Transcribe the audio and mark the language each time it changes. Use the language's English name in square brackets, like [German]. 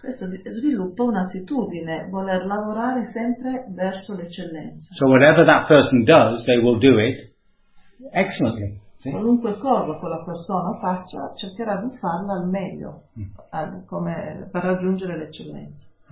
[Italian] Questo sviluppa un'attitudine, voler lavorare sempre verso l'eccellenza. [English] So whatever that person does, they will do it excellently. [Italian] Sì. Qualunque cosa quella persona faccia, cercherà di farla al meglio, come per raggiungere l'eccellenza.